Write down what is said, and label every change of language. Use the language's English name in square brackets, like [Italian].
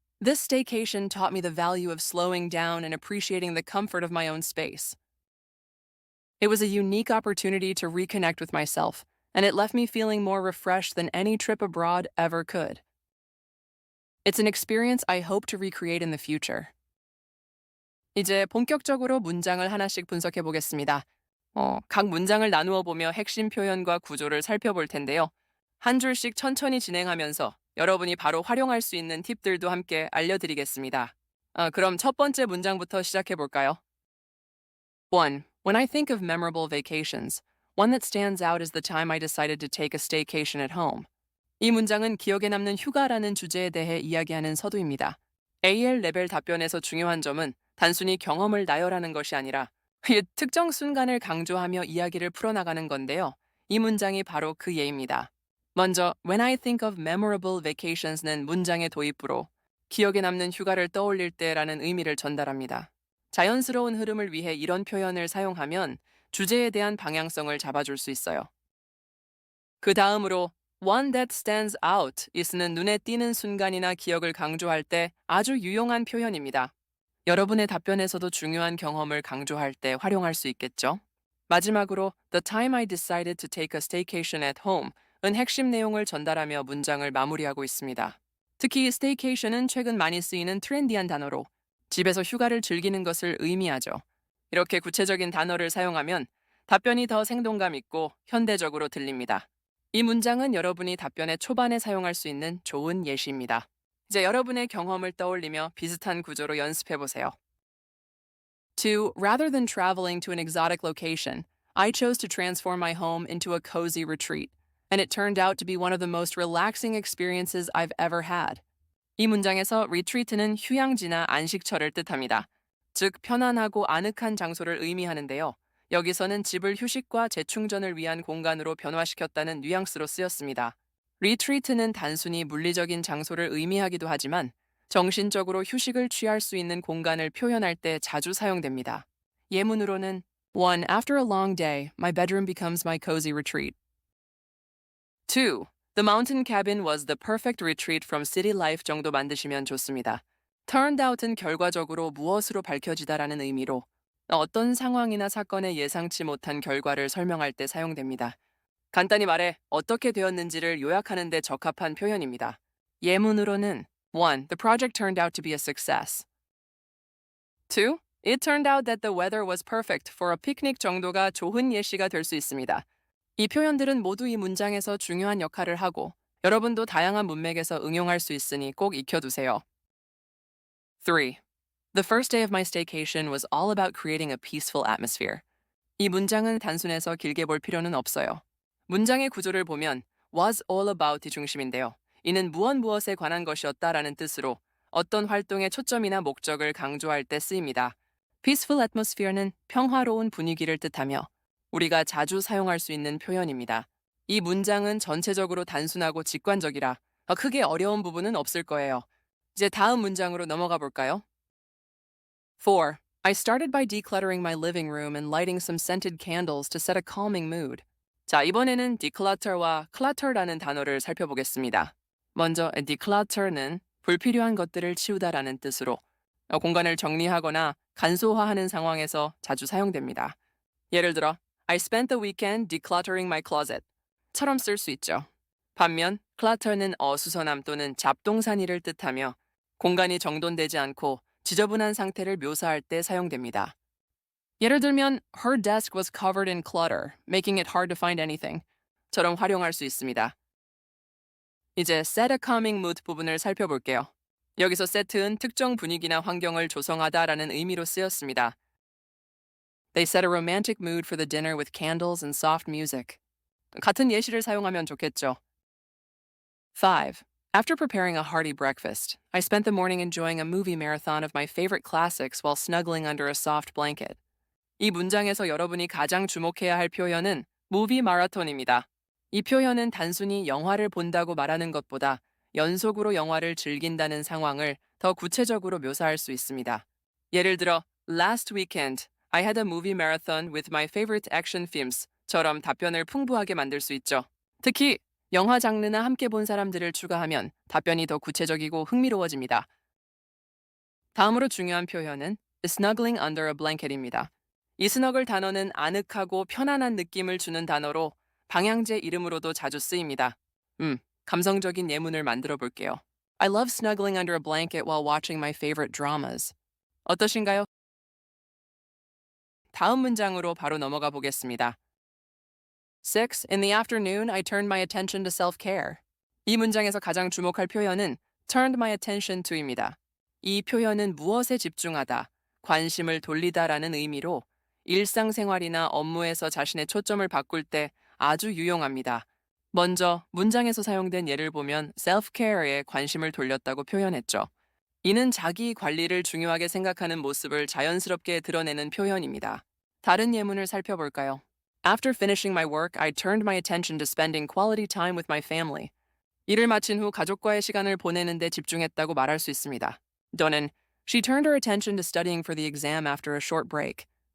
[English] This staycation taught me the value of slowing down and appreciating the comfort of my own space. It was a unique opportunity to reconnect with myself, and it left me feeling more refreshed than any trip abroad ever could. It's an experience I hope to recreate in the future. [Korean] 이제 본격적으로 문장을 하나씩 분석해 보겠습니다. 각 문장을 나누어 보며 핵심 표현과 구조를 살펴볼 텐데요. 한 줄씩 천천히 진행하면서 여러분이 바로 활용할 수 있는 팁들도 함께 알려드리겠습니다. 그럼 첫 번째 문장부터 시작해 볼까요? 1. [English] When I think of memorable vacations, one that stands out is the time I decided to take a staycation at home. [Korean] 이 문장은 기억에 남는 휴가라는 주제에 대해 이야기하는 서두입니다. AL 레벨 답변에서 중요한 점은 단순히 경험을 나열하는 것이 아니라 특정 순간을 강조하며 이야기를 풀어나가는 건데요. 이 문장이 바로 그 예입니다. 먼저 [English] When I think of memorable vacations [Korean] 는 문장의 도입부로 기억에 남는 휴가를 떠올릴 때라는 의미를 전달합니다. 자연스러운 흐름을 위해 이런 표현을 사용하면 주제에 대한 방향성을 잡아줄 수 있어요. 그 다음으로 [English] One that stands out [Korean] 이 쓰는 눈에 띄는 순간이나 기억을 강조할 때 아주 유용한 표현입니다. 여러분의 답변에서도 중요한 경험을 강조할 때 활용할 수 있겠죠? 마지막으로 [English] The time I decided to take a staycation at home [Korean] 은 핵심 내용을 전달하며 문장을 마무리하고 있습니다. 특히 staycation은 최근 많이 쓰이는 트렌디한 단어로 집에서 휴가를 즐기는 것을 의미하죠. 이렇게 구체적인 단어를 사용하면 답변이 더 생동감 있고 현대적으로 들립니다. 이 문장은 여러분이 답변의 초반에 사용할 수 있는 좋은 예시입니다. 이제 여러분의 경험을 떠올리며 비슷한 구조로 연습해 보세요. 2. [English] Rather than traveling to an exotic location, I chose to transform my home into a cozy retreat, and it turned out to be one of the most relaxing experiences I've ever had. [Korean] 이 문장에서 retreat는 휴양지나 안식처를 뜻합니다. 즉, 편안하고 아늑한 장소를 의미하는데요. 여기서는 집을 휴식과 재충전을 위한 공간으로 변화시켰다는 뉘앙스로 쓰였습니다. 리트리트는 단순히 물리적인 장소를 의미하기도 하지만 정신적으로 휴식을 취할 수 있는 공간을 표현할 때 자주 사용됩니다. 예문으로는 [English] One, after a long day, my bedroom becomes my cozy retreat. 2. The mountain cabin was the perfect retreat from city life [Korean] 정도 만드시면 좋습니다. [English] Turned out [Korean] 은 결과적으로 무엇으로 밝혀지다라는 의미로 어떤 상황이나 사건의 예상치 못한 결과를 설명할 때 사용됩니다. 간단히 말해 어떻게 되었는지를 요약하는 데 적합한 표현입니다. 예문으로는 1. [English] The project turned out to be a success. 2. It turned out that the weather was perfect for a picnic [Korean] 정도가 좋은 예시가 될 수 있습니다. 이 표현들은 모두 이 문장에서 중요한 역할을 하고 여러분도 다양한 문맥에서 응용할 수 있으니 꼭 익혀두세요. 3. [English] The first day of my staycation was all about creating a peaceful atmosphere. [Korean] 이 문장은 단순해서 길게 볼 필요는 없어요. 문장의 구조를 보면 [English] was all about [Korean] 이 중심인데요. 이는 무엇에 관한 것이었다라는 뜻으로 어떤 활동의 초점이나 목적을 강조할 때 쓰입니다. [English] Peaceful atmosphere [Korean] 는 평화로운 분위기를 뜻하며 우리가 자주 사용할 수 있는 표현입니다. 이 문장은 전체적으로 단순하고 직관적이라 크게 어려운 부분은 없을 거예요. 이제 다음 문장으로 넘어가 볼까요? 4. [English] I started by decluttering my living room and lighting some scented candles to set a calming mood. [Korean] 자, 이번에는 declutter와 clutter라는 단어를 살펴보겠습니다. 먼저 declutter는 불필요한 것들을 치우다라는 뜻으로 공간을 정리하거나 간소화하는 상황에서 자주 사용됩니다. 예를 들어 [English] I spent the weekend decluttering my closet [Korean] 처럼 쓸 수 있죠. 반면 clutter는 어수선함 또는 잡동사니를 뜻하며 공간이 정돈되지 않고 지저분한 상태를 묘사할 때 사용됩니다. 예를 들면 [English] Her desk was covered in clutter, making it hard to find anything [Korean] 처럼 활용할 수 있습니다. 이제 [English] set a calming mood [Korean] 부분을 살펴볼게요. 여기서 set은 특정 분위기나 환경을 조성하다라는 의미로 쓰였습니다. [English] They set a romantic mood for the dinner with candles and soft music. [Korean] 같은 예시를 사용하면 좋겠죠. 5. [English] After preparing a hearty breakfast, I spent the morning enjoying a movie marathon of my favorite classics while snuggling under a soft blanket. [Korean] 이 문장에서 여러분이 가장 주목해야 할 표현은 무비 마라톤입니다. 이 표현은 단순히 영화를 본다고 말하는 것보다 연속으로 영화를 즐긴다는 상황을 더 구체적으로 묘사할 수 있습니다. 예를 들어, [English] Last weekend, I had a movie marathon with my favorite action films [Korean] 처럼 답변을 풍부하게 만들 수 있죠. 특히 영화 장르나 함께 본 사람들을 추가하면 답변이 더 구체적이고 흥미로워집니다. 다음으로 중요한 표현은 [English] snuggling under a blanket [Korean] 입니다. 이 스너글 단어는 아늑하고 편안한 느낌을 주는 단어로 방향제 이름으로도 자주 쓰입니다. 감성적인 예문을 만들어 볼게요. [English] I love snuggling under a blanket while watching my favorite dramas. [Korean] 어떠신가요? 다음 문장으로 바로 넘어가 보겠습니다. 6. [English] In the afternoon, I turned my attention to self-care. [Korean] 이 문장에서 가장 주목할 표현은 [English] turned my attention to [Korean] 입니다. 이 표현은 무엇에 집중하다, 관심을 돌리다라는 의미로 일상생활이나 업무에서 자신의 초점을 바꿀 때 아주 유용합니다. 먼저 문장에서 사용된 예를 보면 self-care에 관심을 돌렸다고 표현했죠. 이는 자기 관리를 중요하게 생각하는 모습을 자연스럽게 드러내는 표현입니다. 다른 예문을 살펴볼까요? [English] After finishing my work, I turned my attention to spending quality time with my family. [Korean] 일을 마친 후 가족과의 시간을 보내는 데 집중했다고 말할 수 있습니다. 또는 [English] She turned her attention to studying for the exam after a short break.